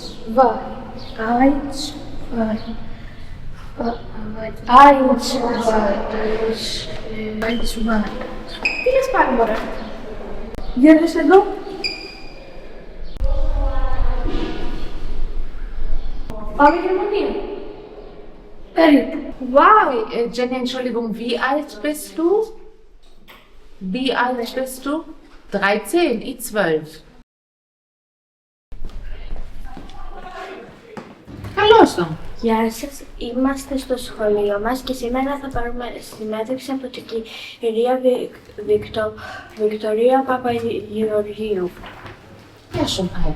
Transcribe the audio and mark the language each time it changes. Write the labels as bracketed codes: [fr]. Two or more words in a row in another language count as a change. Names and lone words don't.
[el] Τι λες πάλι, μωρέ? Για δες εδώ. Πάμε Γερμανία. Περίπου. Wow! [de] Jenny, Entschuldigung, wie alt bist du? Wie alt bist du? 13, ich 12. [el] Καλώς το. Γεια σας, είμαστε στο σχολείο μας και σήμερα θα πάρουμε συνέντευξη από την κυρία Βικτωρία Παπαγεωργίου. Γεια σου, Μάια.